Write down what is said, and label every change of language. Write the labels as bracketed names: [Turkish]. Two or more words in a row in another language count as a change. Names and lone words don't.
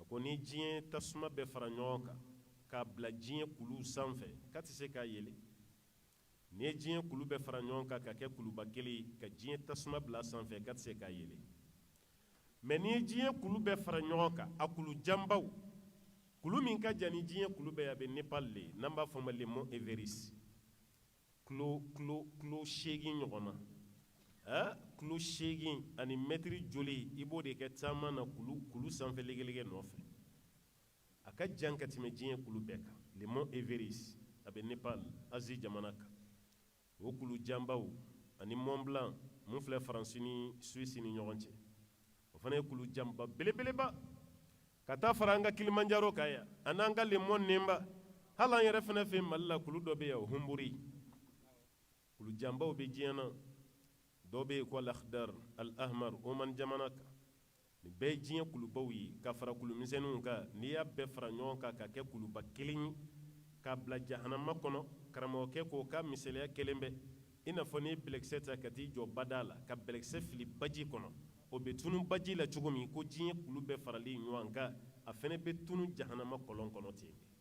[Bambara] ko ni diɲɛ tasuma bɛɛ fara ɲɔgɔn kan k'a bila diɲɛ kulu sanfɛ k'a tɛ se k'a yɛlɛ ni ye diɲɛ kulu bɛɛ fara ɲɔgɔn kan ka kɛ kuluba kelen ye ka diɲɛ tasuma bila sanfɛ k'a tɛ se k'a yɛlɛ mɛ ni ye diɲɛ kulu bɛɛ fara ɲɔgɔn kan a kulu janbaw kulu min ka jan ni diɲɛ kulu bɛɛ a bɛ nepal de n'an b'a fɔ o ma le mont everest kilo 8 ɲɔgɔnna kilo 8 ani mɛtiri joli i b'o de kɛ taama na kulu sanfɛ legelege nɔfɛ a ka jan ka tɛmɛ diɲɛ kulu bɛɛ kan le mont everest a bɛ nepal azi jamana kan o kulu janbaw ani mont blanc mun filɛ faransi ni suisse ni ɲɔgɔn cɛ o fana ye kulu janba belebeleba ka taa fara an ka kilimanjaro kan yan a n'an ka le mont nenba hali an yɛrɛ fana fɛ mali la kulu dɔ bɛ yan o hunburi kulu janbaw bɛ diɲɛ na dɔw bɛ yen ko al-akhdar al-ahmar oman jamana kan nin bɛɛ ye diɲɛ kulubaw ye ka fara kulumisɛnninw kan n'i y'a bɛɛ fara ɲɔgɔn kan ka kɛ kuluba kelen ye k'a bila jahanama kɔnɔ karamɔgɔkɛ ko ka misaliya kelen bɛ i n'a fɔ n'i ye bɛlɛkisɛ ta ka t'i jɔ bada la ka bɛlɛkisɛ fili baji kɔnɔ o bɛ tunu baji la cogo min ko diɲɛ kulu bɛɛ farali ɲɔgɔn kan a fana bɛ tunu jahanama kɔlɔn kɔnɔ ten